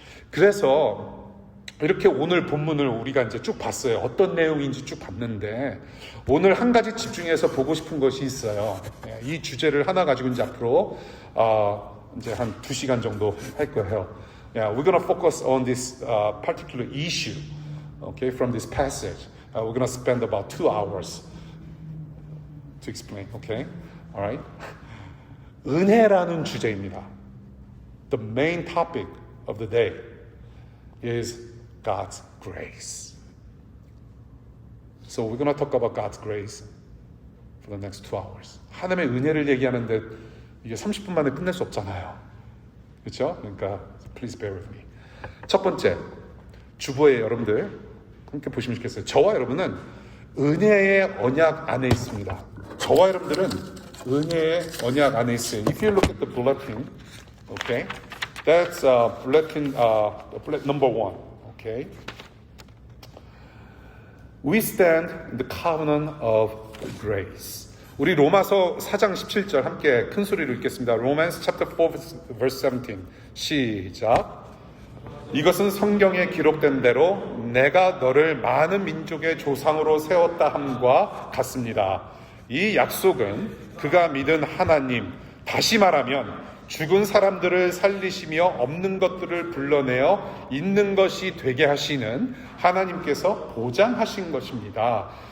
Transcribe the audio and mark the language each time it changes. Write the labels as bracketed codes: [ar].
[ko] 그래서 이렇게 오늘 본문을 우리가 이제 쭉 봤어요. 어떤 내용인지 쭉 봤는데 오늘 한 가지 집중해서 보고 싶은 것이 있어요. 이 주제를 하나 가지고 이제 앞으로 이제 한 2시간 정도 할 거예요. [en] Yeah, we're going to focus on this particular issue, okay, from this passage. We're going to spend about 2 hours to explain, okay? All right? [ko] 은혜라는 주제입니다. [en] The main topic of the day is God's grace. So we're going to talk about God's grace for the next 2 hours. [ko] 하나님의 은혜를 얘기하는데 이게 30분 만에 끝낼 수 없잖아요. 그렇죠? 그러니까 [en] please bear with me. [ko] 첫 번째, 주보에 여러분들 함께 보시면 좋겠어요. 저와 여러분은 은혜의 언약 안에 있습니다. 저와 여러분들은 은혜의 언약 안에 있어요. [en] If you look at the bulletin, okay, that's bulletin number 1, okay. We stand in the covenant of grace. [ko] 우리 로마서 4장 17절 함께 큰 소리로 읽겠습니다. [en] Romans chapter 4 verse 17. 시작. [ko] 이것은 성경에 기록된 대로 내가 너를 많은 민족의 조상으로 세웠다 함과 같습니다. 이 약속은 그가 믿은 하나님, 다시 말하면 죽은 사람들을 살리시며 없는 것들을 불러내어 있는 것이 되게 하시는 하나님께서 보장하신 것입니다.